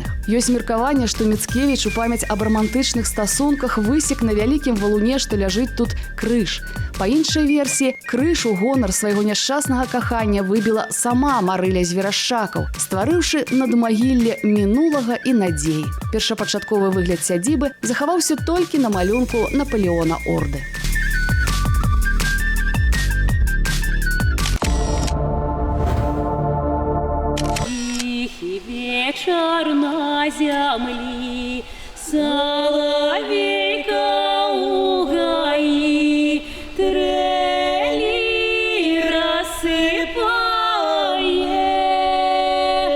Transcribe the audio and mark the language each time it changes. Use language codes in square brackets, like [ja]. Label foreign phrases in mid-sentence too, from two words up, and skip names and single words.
[be] Ёсць меркаванне, што Міцкевіч у памяць аб рамантычных стасунках высек на вялікім валуне, што ляжыць тут крыж. Па іншай версіі, крыж у гонар свайго няшчаснага кахання выбіла сама Марыля з Верашчакаў, стварыўшы надмагілле мінулага і надзеі. Першапачатковы выгляд сядзібы захаваўся толькі на малюнку Напалеона Орды. [ru] Тихий вечер на земле, соловейка у гаи, трели рассыпает.